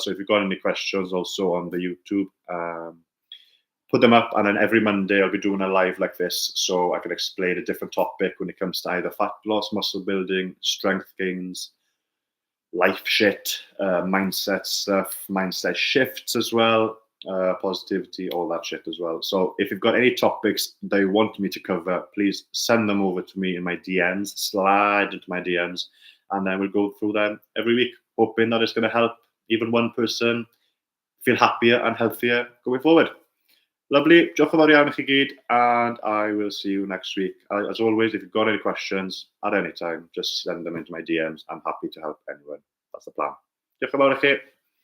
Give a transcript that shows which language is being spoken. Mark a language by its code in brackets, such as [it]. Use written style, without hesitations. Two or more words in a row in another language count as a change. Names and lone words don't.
[en] So if you've got any questions also on the YouTube, put them up, and then every Monday I'll be doing a live like this, so I can explain a different topic when it comes to either fat loss, muscle building, strength gains, life shit, mindset stuff, mindset shifts as well, positivity, all that shit as well. So if you've got any topics that you want me to cover, please send them over to me in my DMs, slide into my DMs, and then we'll go through them every week, hoping that it's going to help even one person feel happier and healthier going forward. Lovely. [cy] Diolch yn fawr iawn i chi gyd, [en] and I will see you next week. As always, if you've got any questions at any time, just send them into my DMs. I'm happy to help anyone. That's the plan. [cy] Diolch yn fawr i chi.